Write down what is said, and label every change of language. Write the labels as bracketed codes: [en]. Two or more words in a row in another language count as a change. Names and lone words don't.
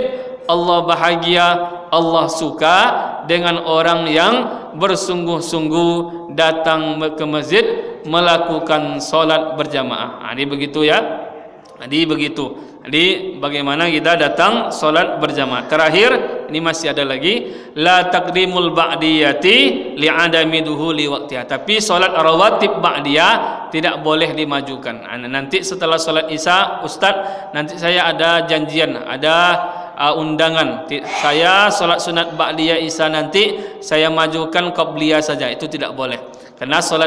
[id] Allah bahagia, Allah suka dengan orang yang bersungguh-sungguh datang ke masjid melakukan solat berjamaah. Jadi begitu ya. Jadi begitu. Jadi bagaimana kita datang solat berjamaah. Terakhir, ini masih ada lagi, [ar] لا تقديم البعدية لعدم دخول وقتها. [id] Tapi solat rawatib ba'diyah tidak boleh dimajukan. Nanti setelah solat Isya, Ustaz, nanti saya ada janjian, ada undangan. Saya solat sunat ba'diyah Isya nanti saya majukan qabliyah saja. Itu tidak boleh.